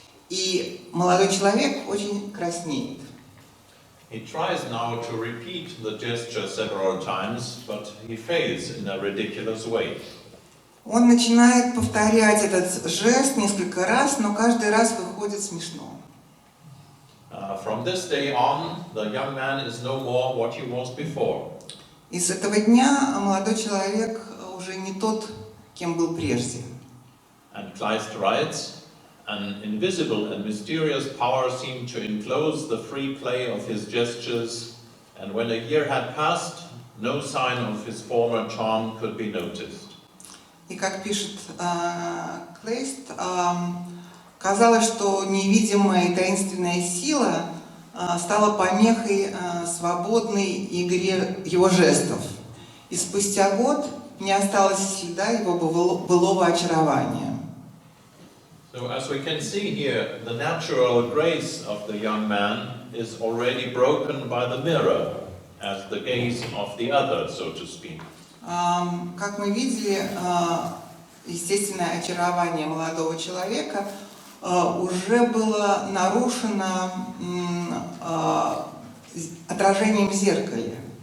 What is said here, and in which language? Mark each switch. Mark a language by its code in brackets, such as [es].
[ru] И молодой человек очень краснеет. [en] He tries now to repeat the gesture several times, but he fails in a ridiculous way. [ru] Он начинает повторять этот жест несколько раз, но каждый раз выходит смешно. [en] From this day on, the young man is no more what he was before. [ru] И с этого дня молодой человек уже не тот, кем был прежде. [en] And Kleist writes, an invisible and mysterious power seemed to enclose the free play of his gestures, and when a year had passed, no sign of his former charm could be noticed. [ru] И как пишет Клейст, казалось, что невидимая и таинственная сила стала помехой свободной игре его жестов. И спустя год не осталось следа его былого очарования. [en] So as we can see here, the natural grace of the young man is already broken by the mirror, as the gaze of the other, so to speak. [ru] Как мы видели, естественное очарование молодого человека уже было нарушено отражением в зеркале.